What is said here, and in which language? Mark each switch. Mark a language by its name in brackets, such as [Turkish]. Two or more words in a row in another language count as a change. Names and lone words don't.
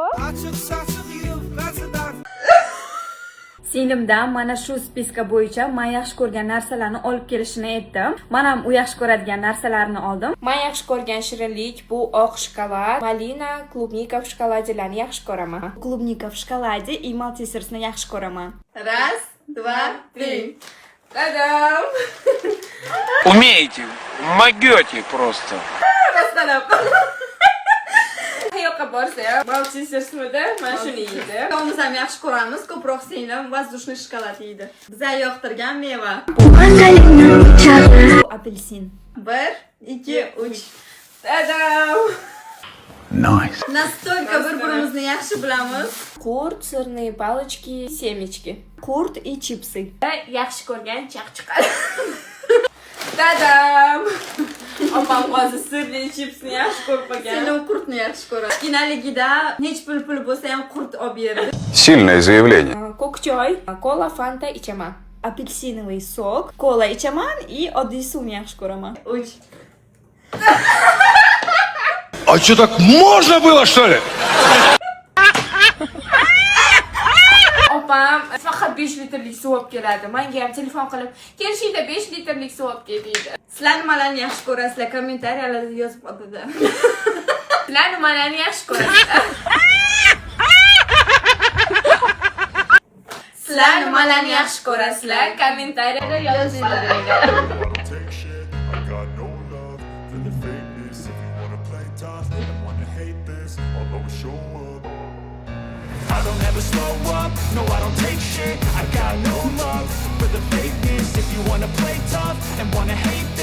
[Turkish] Açık saçık yufkası dar. [Uzbek] Singlimdan mana shu spiska bo'yicha men yaxshi ko'rgan narsalarni olib kelishini aytdim. Men ham u yaxshi ko'radigan narsalarni oldim. Men yaxshi ko'rgan shirinlik bu oq shokolad, malina, klubnika v shokoladilarni yaxshi ko'raman. [Russian] Клубника в шоколаде [Uzbek] и Maltesers'ni yaxshi ko'raman. [Russian] Раз, два, три. Tadam! Умеете, могете просто. [Uzbek] Rostlanib. Qayoqqa borsa ham Maltesers'mida mana shuni yeydi. Ikkovimiz ham yaxshi ko'ramiz, ko'proq singlim воздушный shokolad yeydi. Bizga yoqtirgan meva. Bu apelsin. 1, 2, 3. Tadam! [English] Nice. [Uzbek] Настолько bir-birimizni yaxshi bilamiz. Qurt, [Russian] сырные палочки, семечки. [Uzbek] Qurt и chipsi. Yaxshi ko'rgan chaqchiqlar. Tadam! Opam hozir sirli chipsni yaxshi ko'rib qolgan. Seni qurtni yaxshi ko'radi. Kinaligida hech pul bo'lsa ham qurt olib berdi. [Russian] Сильное заявление. [Uzbek] Ko'k choy, kola, fanta ichaman. Apelsinovый sok, kola ichaman и oddiy suvni yaxshi ko'raman. 3. [Russian] А что, так можно было, что ли? [Uzbek] opam faqat 5 litrlik suv olib keladi. Menga ham telefon qilib, "Kelishingda 5 litrlik suv olib kel" deydi. Sizlar nimalarni yaxshi ko'rasizlar? Kommentariyalarda yozib o'tadi. Sizlar nimalarni yaxshi ko'rasizlar? Sizlar nimalarni yaxshi ko'rasizlar? Kommentariyada yozinglar. [English] Take shit, I got no love for the fakeness. If you wanna play tough and wanna hate this, I'll always show up. I don't ever slow up, no I don't take shit. I got no love for the fakeness. If you wanna play tough and wanna hate